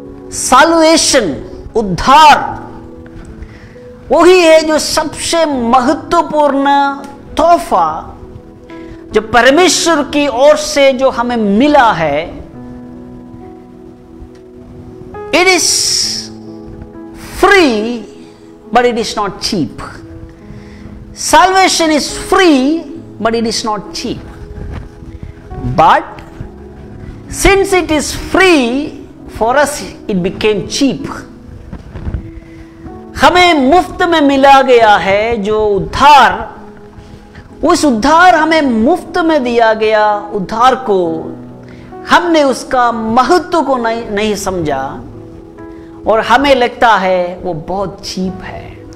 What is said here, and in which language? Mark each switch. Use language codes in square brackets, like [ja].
[hi] Solvation, उद्धार, वही है जो सबसे महत्वपूर्ण तोहफा जो परमेश्वर की ओर से जो हमें मिला है। [en] It is free but it is not cheap. Salvation is free but it is not cheap. But since it is free, for us it became cheap. [hi] हमें मुफ्त में मिला गया है जो उद्धार, उस उद्धार हमें मुफ्त में दिया गया उद्धार को हमने उसका महत्व को नहीं समझा और हमें लगता है वो बहुत चीप है।